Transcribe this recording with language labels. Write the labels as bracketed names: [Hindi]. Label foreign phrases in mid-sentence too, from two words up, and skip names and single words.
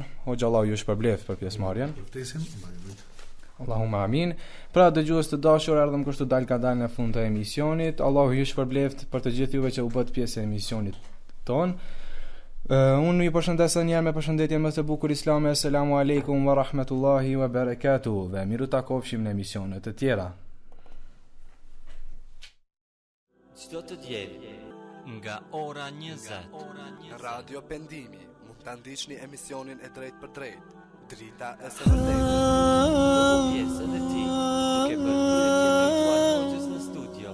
[Albanian] Hoxha, Allahu ju shpërbleft për pjesëmarrjen. [Arabic] اللهم آمين. [Albanian] Pra, dëgjues të dashur, erdhëm kështu dal ka dal në fund të emisionit. Allahu ju shpërbleft për të gjithë juve që u bët pjesë e emisionit ton. Unë ju përshëndes edhe një herë me përshëndetjen më të bukur islame. [Arabic] السلام عليكم ورحمة الله وبركاته. [Albanian] Dhe miru takofshim në emisionet të tjera. Çdo të diel nga ora 20 Radio Pendimi mund ta ndiqni emisionin e drejt për drejt, drita e së vërtetë. Pjesën e tij duke bërë pyetje drejtuar në studio.